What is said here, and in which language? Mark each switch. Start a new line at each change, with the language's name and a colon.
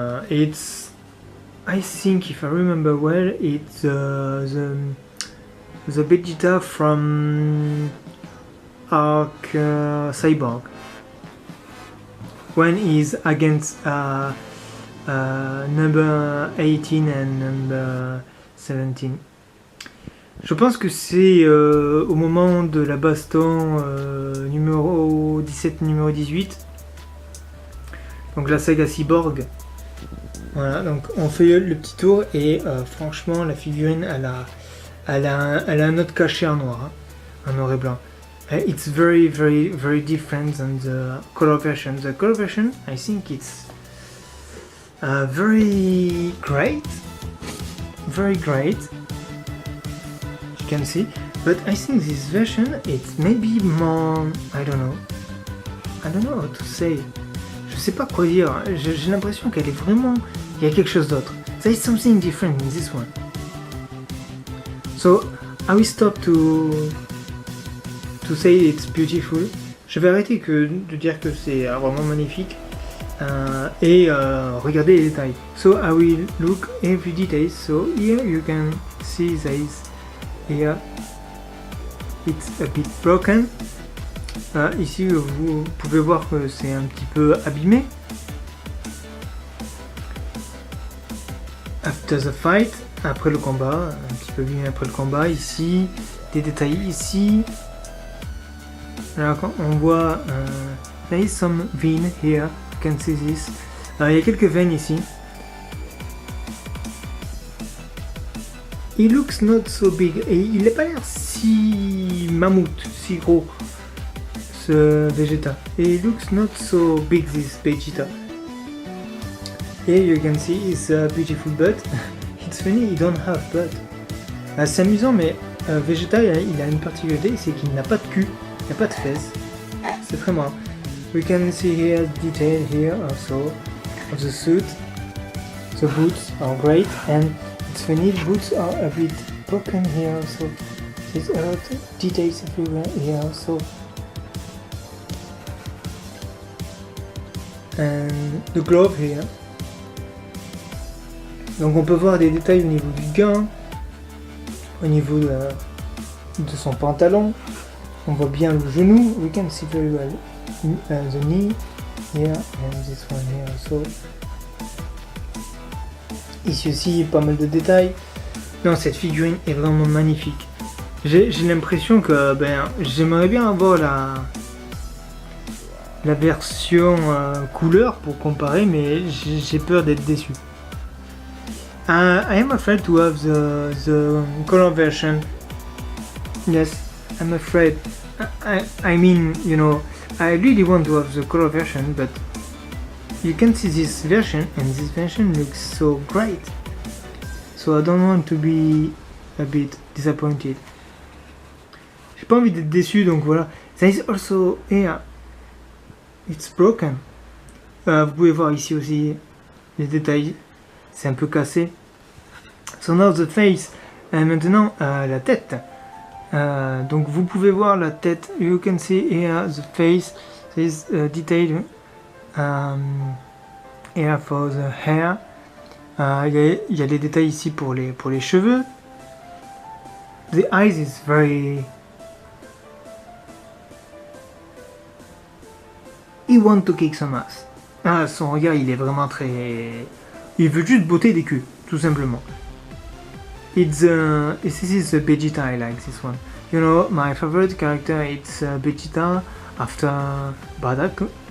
English: It's, I think if I remember well, it's the Vegeta from Arc Cyborg. When he's against number 18 and number 17.
French: Je pense que c'est au moment de la baston numéro 17, numéro 18. Donc la saga Cyborg. Voilà, donc on fait le petit tour et franchement la figurine elle a un autre cachet en noir, hein, en noir et blanc.
English: It's very different than the color version. The color version, I think it's very great. You can see, but I think this version it's maybe more. I don't know how to say.
French: Je sais pas quoi dire. J'ai l'impression qu'elle est vraiment. Il y a quelque chose d'autre.
English: There is something different in this one. So I will stop to say it's beautiful.
French: Je vais arrêter de dire que c'est vraiment magnifique et regarder les détails.
English: So I will look every detail. So here you can see this. Here it's a bit broken.
French: Ici vous pouvez voir que c'est un petit peu abîmé.
English: After the fight,
French: après le combat, un petit peu abîmé après le combat. Ici, des détails ici. Alors quand on voit,
English: there is some vein here, you can see this.
French: Il y a quelques veines ici.
English: He looks not so big,
French: et il n'a pas l'air si mammouth, si gros, ce Vegeta.
English: He looks not so big, this Vegeta. Here you can see his beautiful butt. It's funny, he don't have butt.
French: C'est amusant, mais Vegeta, il a une particularité, c'est qu'il n'a pas de cul. Il n'y a pas de fesses. C'est très marrant.
English: We can see here detail here also of the suit. The boots are great and it's funny, boots are a bit broken here also. There's a lot of details everywhere here also. And the glove here.
French: Donc on peut voir des détails au niveau du gain, au niveau de son pantalon. On voit bien le genou.
English: We can see very well the knee here and this one here also.
French: Ici aussi, pas mal de détails. Non, cette figurine est vraiment magnifique. J'ai l'impression que j'aimerais bien avoir la version couleur pour comparer, mais j'ai peur d'être déçu.
English: I am afraid to have the color version. Yes, I'm afraid. I mean, you know, I really want to have the color version, but you can see this version, and this version looks so great. So I don't want to be a bit disappointed.
French: J'ai pas envie d'être déçu, donc voilà.
English: There is also here. It's broken.
French: Vous pouvez voir ici aussi les détails. C'est un peu cassé.
English: So now the face.
French: Maintenant la tête. Donc vous pouvez voir la tête.
English: You can see here the face. This detail here for the hair.
French: Il y a les détails ici pour les cheveux.
English: The eyes is very. He want to kick some ass.
French: Ah, son regard, il est vraiment très. Il veut juste botter des culs, tout simplement.
English: This is Vegeta. I like this one. You know, my favorite character it's Vegeta after Bardock.